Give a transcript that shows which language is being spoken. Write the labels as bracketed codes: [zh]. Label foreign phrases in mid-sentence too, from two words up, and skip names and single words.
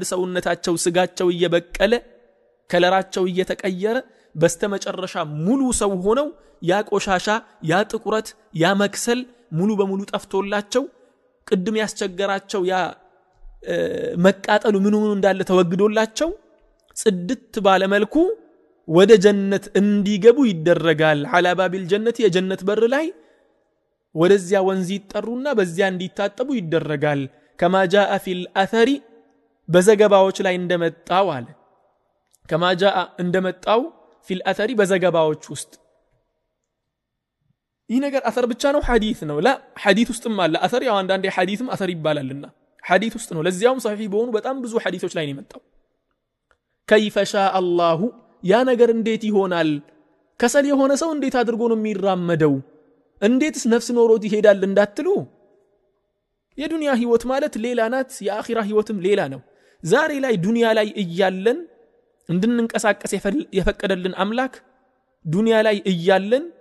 [am] ሰውነታቸው ስጋቸው እየበቀለ ከለራቸው እየተቀየረ በስተመጨረሻ ሙሉ ሰው ሆነው ያ ቆሻሻ ያ ጥቁረት ያ መክሰል ሙሉ በሙሉ ጠፍቶላቸው ቅድም ያስቸገራቸው ያ መቃጠሉ ምኑ እንዳለ ተወግዶላቸው ጽድት ባለ መልኩ ወደ ጀነት እንዲገቡ ይደረጋል [ar] على باب الجنة [am] የጀነት በር ላይ ወደዚያ ወንዝ ይጠሩና በዚያ እንዲታጠቡ ይደረጋል [ar] كما جاء في الاثر [am] በዘገባዎች ላይ እንደመጣው አለ [ar] كما جاء [am] እንደመጣው [ar] في الاثر [am] በዘገባዎች ውስጥ ይህ ነገር አثር ብቻ ነው ሐዲስ ነው لا ሐዲስ ውስጥም አለ አثር ያው አንዳንዴ ሐዲስም አثር ይባላልና ሐዲስ ውስጥ ነው ለዚያውም صحيح በሆኑ በጣም ብዙ ሐዲሶች ላይ ነው የመጣው [ar] كيف شاء الله [am] ያ ነገር እንዴት ይሆናል ከሰል የሆነ ሰው እንዴት አድርጎ ነው የሚራመደው እንዴትስ ነፍስ ኖሮት ይሄዳል እንዳትሉ የዱንያ ህይወት ማለት ሌላ ናት የአኺራ ህይወትም ሌላ ነው ዛሬ ላይ ዱንያ ላይ እያለን እንድንንቀሳቀስ የፈቀደልን አምላክ ዱንያ ላይ እያለን